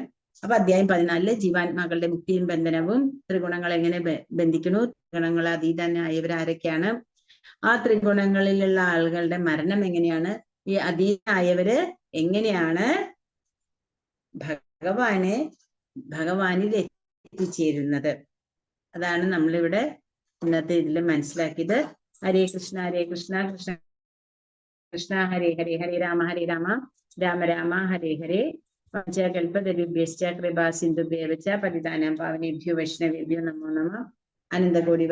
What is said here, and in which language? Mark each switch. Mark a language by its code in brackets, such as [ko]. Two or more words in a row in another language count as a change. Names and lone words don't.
[ml] അപ്പൊ അധ്യായം 14 ജീവാത്മാക്കളുടെ മുക്തിയും ബന്ധനവും, ത്രിഗുണങ്ങൾ എങ്ങനെ ബന്ധിക്കുന്നു, ത്രിഗുണങ്ങൾ അതീതനായവരാരൊക്കെയാണ്, ആ ത്രിഗുണങ്ങളിലുള്ള ആളുകളുടെ മരണം എങ്ങനെയാണ്, ഈ അതീതനായവര് എങ്ങനെയാണ് ഭഗവാനിൽ എത്തിച്ചേരുന്നത്, അതാണ് നമ്മളിവിടെ ഇന്നത്തെ ഇതിൽ മനസ്സിലാക്കിയത്. [sa] ഹരേ കൃഷ്ണ ഹരേ കൃഷ്ണ കൃഷ്ണ കൃഷ്ണ ഹരേ ഹരേ, ഹരേ രാമ രാമ രാമ ഹരേ ഹരേ, പഞ്ചകൽപതരുഭ്യശ്ച കൃപാ സിന്ധുഭ്യവ ച പതിതാനാം പാവനേഭ്യോ വൈഷ്ണവേഭ്യോ നമോ നമഃ. അനന്തകോടി